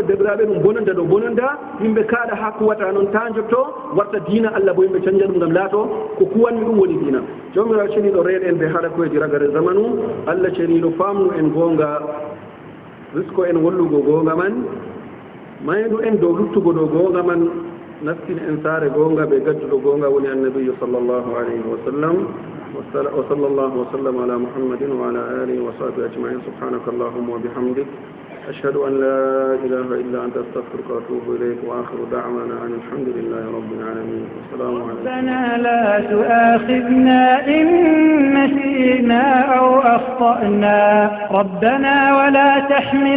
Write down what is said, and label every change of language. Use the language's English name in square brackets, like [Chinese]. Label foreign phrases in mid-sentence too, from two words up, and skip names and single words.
[Fula] debraɓe ɗum bonanda ɗo bonanda yimɓe kaaɗa ha kuwata noon ta jotto warta dina Allah bo yimɓe canja ɗum ngam laato ko kuwanmi ɗum woni dina jomirawo ceniɗo reeɗe en ɓe haɗa koyeji ragare zamanu Allah ceniɗo famnu en gonga risko en wallugo gonga man maydu en dow luttugo ɗo gonga man nastin en saare gonga ɓe gadduɗo gonga woni annabiyu [Arabic] صلى الله عليه وسلم وصلى الله وسلم على محمد وعلى آله وصحبه أجمعين سبحانك اللهم وبحمدك أشهد أن لا إله إلا أنت أستغفرك وأتوب إليك وآخر دعوانا أن الحمد لله رب العالمين والسلام عليكم. ربنا لا تؤاخذنا إن نسينا أو أخطأنا ربنا ولا تحمل